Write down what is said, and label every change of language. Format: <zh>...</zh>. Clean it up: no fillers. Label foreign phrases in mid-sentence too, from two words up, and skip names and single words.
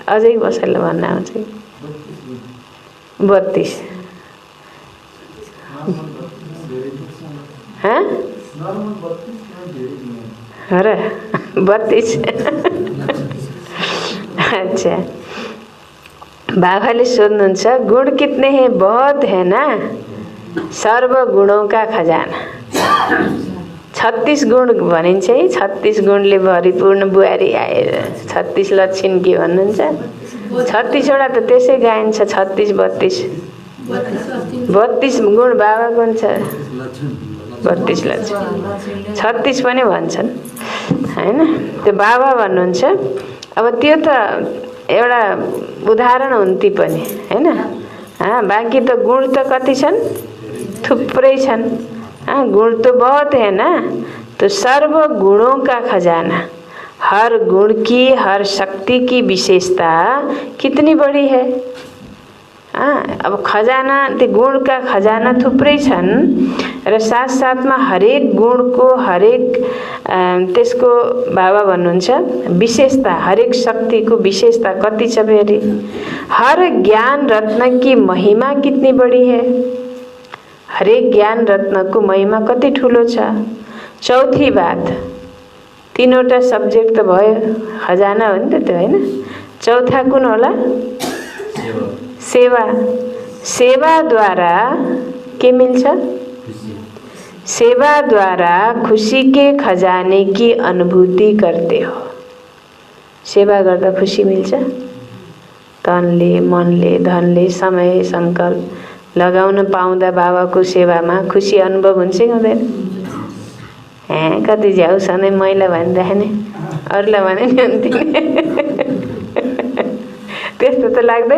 <ne>अझै कसैले भन्न आउँछ? 32। हाँ? र 32। अच्छा, बाबाले सोध्नुहुन्छ</ne> <hi>गुण कितने हैं? बहुत है ना। सर्व गुणों का खजाना 36</hi> <ne>गुण भनिन्छ</ne> <hi>है।</hi> <ne>36 गुणले भरिपूर्ण बुहारी आए, 36 लक्षण के भन्नुहुन्छ? 36 वटा त त्यसै गाइन्छ, 36 32 गुण बाबाको हुन्छ, 32 लक्षण 36 पनि भन्छन् हैन। त्यो बाबा भन्नुहुन्छ। अब त्यो त एउटा उदाहरण हुन् ती पनि हैन। बाँकी त गुण त कति छन्? थुप्रै छन्।</ne> <hi>गुण तो बहुत है ना। तो सर्व गुणों का खजाना, हर गुण की, हर शक्ति की विशेषता कितनी बड़ी है।</hi> <ne>अब खजाना, त्यो गुणका खजाना थुप्रै छन् र साथ साथमा हरेक गुणको, हरेक त्यसको बाबा भन्नुहुन्छ विशेषता, हरेक शक्तिको विशेषता कति छ फेरि।</ne> <hi>हर ज्ञान रत्न की महिमा कितनी बड़ी है।</hi> <ne>हरेक ज्ञान रत्नको महिमा कति ठुलो छ। चौथी बात, तीनवटा सब्जेक्ट त भयो, खजाना हो नि त त्यो हैन। चौथा कुन होला? सेवा। सेवा द्वारा के मिल्छ?</ne> <hi>सेवा द्वारा खुशी के खजाने की अनुभूति करते हो।</hi> <ne>सेवा गर्दा खुशी मिल्छ। तनले, मनले, धनले, समय, संकल्प लगाउन पाउँदा बाबाको सेवामा खुसी अनुभव हुन्छ कि हुँदैन? कति झ्याउ सधैँ मैला भनिराखे नि, अरूलाई भने नि हुन्थ्यो त्यस्तो त लाग्दैन?</ne>